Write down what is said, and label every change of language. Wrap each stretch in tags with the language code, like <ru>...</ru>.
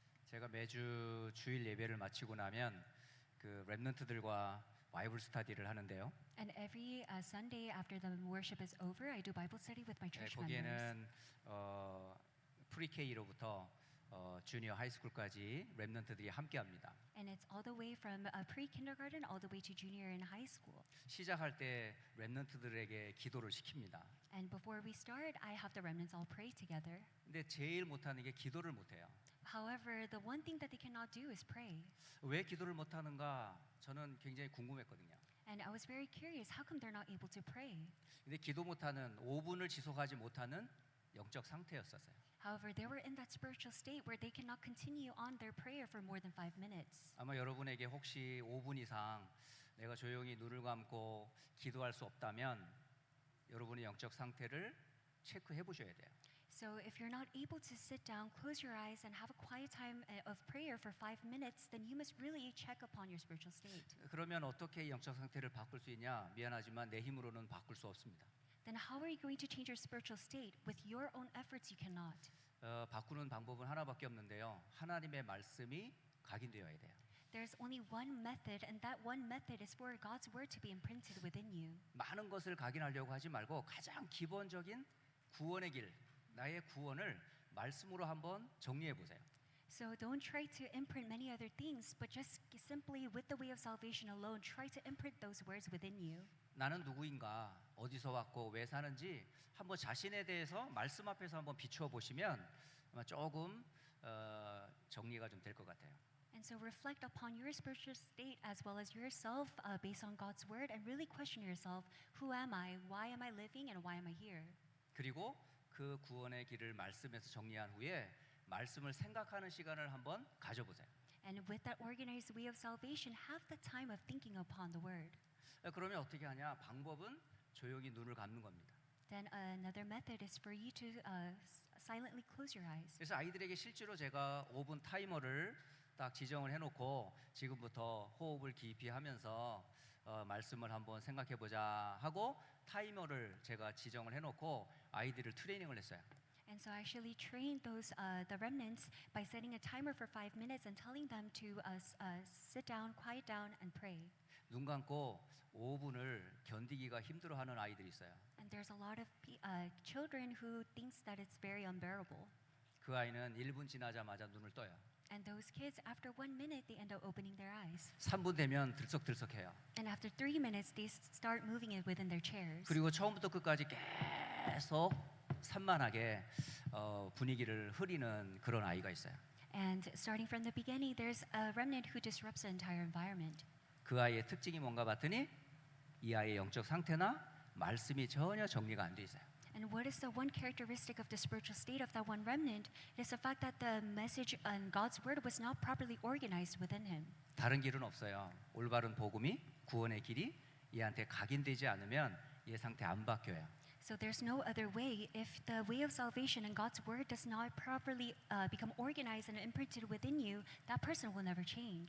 <ko>제가 매주 주일 예배를 마치고 나면 그 랩런트들과 바이블 스터디를 하는데요.</ko> <en>And every Sunday after the worship is over, I do Bible study with my church members.</en> <ko>거기에는 프리K로부터 주니어 하이스쿨까지 랩런트들이 함께합니다.</ko> <en>And it's all the way from pre-kindergarten all the way to junior and high school.</en> <ko>시작할 때 랩런트들에게 기도를 시킵니다.</ko> <en>And before we start, I have the remnants all pray together.</en> <ko>근데 제일 못하는 게 기도를 못해요.</ko> <en>However, the one thing that they cannot do is pray.</en> <ko>왜 기도를 못하는가 저는 굉장히 궁금했거든요.</ko> <en>And I was very curious, how come they're not able to pray?</en> <ko>근데 기도 못하는 5분을 지속하지 못하는 영적 상태였었어요.</ko> <en>However, they were in that spiritual state where they cannot continue on their prayer for more than 5 minutes.</en> <ko>아마 여러분에게 혹시 5분 이상 내가 조용히 눈을 감고 기도할 수 없다면 여러분의 영적 상태를 체크해 보셔야 돼요.</ko> <en>So if you're not able to sit down, close your eyes, and have a quiet time of prayer for 5 minutes, then you must really check upon your spiritual state.</en> <ko>그러면 어떻게 영적 상태를 바꿀 수 있냐? 미안하지만 내 힘으로는 바꿀 수 없습니다.</ko> <en>Then how are you going to change your spiritual state? With your own efforts, you cannot.</en> <ko>바꾸는 방법은 하나밖에 없는데요. 하나님의 말씀이 각인되어야 돼요.</ko> <en>There's only one method, and that one method is for God's word to be imprinted within you.</en> <ko>많은 것을 각인하려고 하지 말고 가장 기본적인 구원의 길, 나의 구원을 말씀으로 한번 정리해 보세요.</ko> <en>So don't try to imprint many other things, but just simply with the way of salvation alone, try to imprint those words within you.</en> <ko>나는 누구인가, 어디서 왔고 왜 사는지 한번 자신에 대해서 말씀 앞에서 한번 비추어 보시면 아마 조금 정리가 좀 될 것 같아요.</ko> <en>And so reflect upon your spiritual state as well as yourself based on God's word, and really question yourself, who am I, why am I living, and why am I here?</en> <ko>그리고 그 구원의 길을 말씀에서 정리한 후에 말씀을 생각하는 시간을 한번 가져보세요.</ko> <en>And with that organized way of salvation, have the time of thinking upon the word.</en> <ko>그러면 어떻게 하냐? 방법은 조용히 눈을 감는 겁니다.</ko> <en>Then another method is for you to silently close your eyes.</en> <ko>그래서 아이들에게 실제로 제가 5분 타이머를 딱 지정을 해놓고 지금부터 호흡을 깊이 하면서 말씀을 한번 생각해 보자 하고 타이머를 제가 지정을 해놓고 아이들을 트레이닝을 했어요.</ko> <en>And so I actually trained the remnants by setting a timer for 5 minutes and telling them to sit down, quiet down, and pray.</en> <ko>눈 감고 5분을 견디기가 힘들어하는 아이들이 있어요.</ko> <en>And there's a lot of children who thinks that it's very unbearable.</en> <ko>그 아이는 1분 지나자마자 눈을 떠요.</ko> <en>And those kids, after 1 minute, they end up opening their eyes.</en> <ko>3분 되면 들썩들썩해요.</ko> <en>And after 3 minutes, they start moving it within their chairs.</en> <ko>그리고 처음부터 끝까지 계속 산만하게 분위기를 흐리는 그런 아이가 있어요.</ko> <en>And starting from the beginning, there's a remnant who disrupts the entire environment.</en> <ko>그 아이의 특징이 뭔가 봤더니 이 아이의 영적 상태나 말씀이 전혀 정리가 안 돼 있어요.</ko> <en>And what is the one characteristic of the spiritual state of that one remnant? It is the fact that the message and God's word was not properly organized within him.</en> <ko>다른 길은 없어요. 올바른 복음이 구원의 길이 얘한테 각인되지 않으면 얘 상태 안 바뀌어요.</ko> <en>So there's no other way. If the way of salvation and God's word does not properly become organized and imprinted within you, that person will never change.</en>